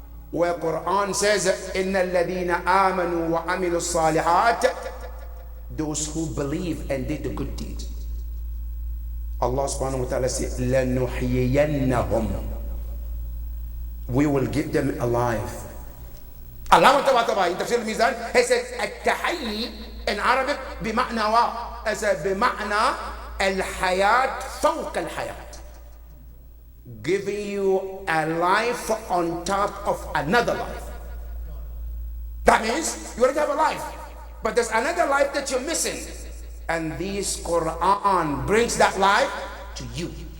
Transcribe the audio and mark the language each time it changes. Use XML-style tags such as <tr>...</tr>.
<en>Where Quran says,</en> <ar>إِنَّ الَّذِينَ آمَنُوا وَعَمِلُوا الصَّالِحَاتِ,</ar> <en>those who believe and did the good deeds. Allah subhanahu wa ta'ala says,</en> <ar>لَنُحْيِيَنَّهُمْ,</ar> <en>we will give them alive. Allah in Tafsir al-Mizan, He says, التحيي in Arabic بمعنى what? As a</en> <ar>بمعنى الحياة فوق الحياة.</ar> <en>Giving you a life on top of another life. That means you already have a life, but there's another life that you're missing, and this Quran brings that life to you.</en>